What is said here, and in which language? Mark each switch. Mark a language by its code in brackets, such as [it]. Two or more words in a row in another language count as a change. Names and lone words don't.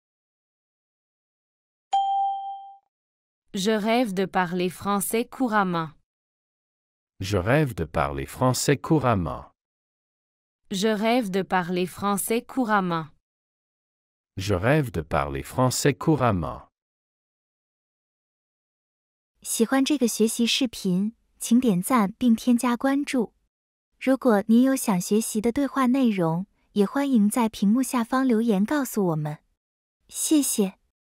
[fr] Je rêve de parler français couramment. Je rêve de parler français couramment. Je rêve de parler français couramment. Je rêve de parler français couramment. [zh] 喜欢这个学习视频，请点赞并添加关注。如果您有想学习的对话内容，也欢迎在屏幕下方留言告诉我们。谢谢。